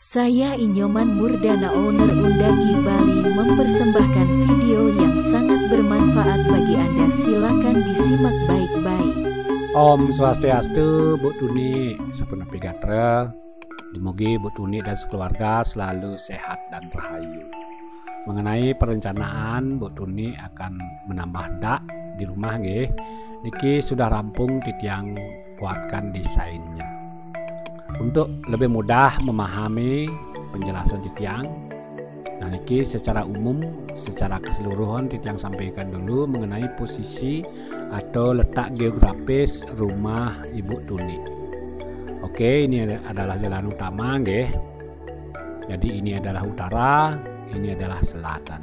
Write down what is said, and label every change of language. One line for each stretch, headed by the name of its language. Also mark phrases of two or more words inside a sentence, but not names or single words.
Indonesian: Saya Inyoman Murdana, owner Undagi Bali, mempersembahkan video yang sangat bermanfaat bagi Anda. Silakan disimak baik-baik.
Balinese: Om Swastiastu,
Indonesian: Bu Tuni, sepenuh pigatra. Dimogi Bu Tuni dan sekeluarga selalu sehat dan rahayu. Mengenai perencanaan, Bu Tuni akan menambah dak di rumah nggih. Niki sudah rampung titiang buatkan desainnya. Untuk lebih mudah memahami penjelasan titiang, nah niki secara umum, secara keseluruhan titiang sampaikan dulu mengenai posisi atau letak geografis rumah Ibu Tuni. Oke, ini adalah jalan utama nggih. Jadi ini adalah utara, ini adalah selatan.